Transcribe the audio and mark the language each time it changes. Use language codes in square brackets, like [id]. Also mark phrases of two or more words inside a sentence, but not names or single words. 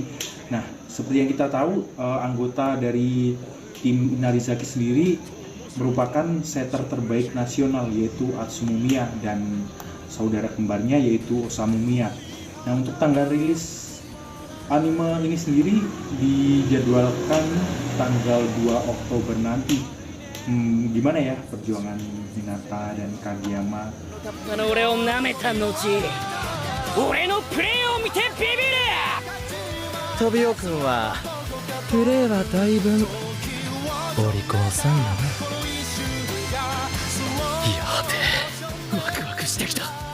[id] Nah, seperti yang kita tahu, anggota dari tim Inarizaki sendiri merupakan setter terbaik nasional yaitu Atsunomiya dan saudara kembarnya yaitu Osamumiya. Nah, untuk tanggal rilis anime ini sendiri dijadwalkan tanggal 2 Oktober nanti. Gimana ya perjuangan Hinata dan Kageyama? [ja] 俺を舐めた後、俺のプレーを見てビビれ。トビオ君はプレーはだいぶお利口さんやな。やべえ、ワクワクしてきた。